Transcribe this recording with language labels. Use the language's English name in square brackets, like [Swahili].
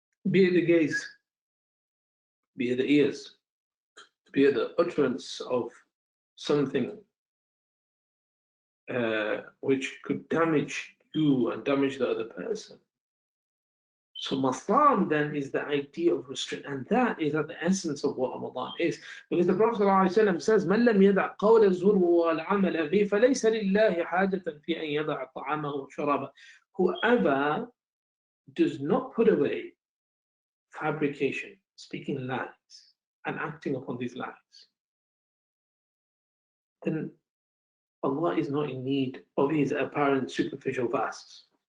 [English] Be it the gaze, be it the ears, be it the utterance of something which could damage you and damage the other person. So Masam then is the idea of restraint, and that is at the essence of what Ramadan is. Because the Prophet ﷺ says, [Arabic] مَنْ لَمْ يَدَعْ قَوْلَ الزُّرُ وَالْعَمَلَ بِهِ فَلَيْسَ لِلَّهِ حَاجَةً فِي أَنْ يَدَعَ طَعَامَهُ وَشَرَابَهُ. [English] Whoever does not put away fabrication, speaking lies, and acting upon these lies, then Allah is not in need of his apparent superficial fasts.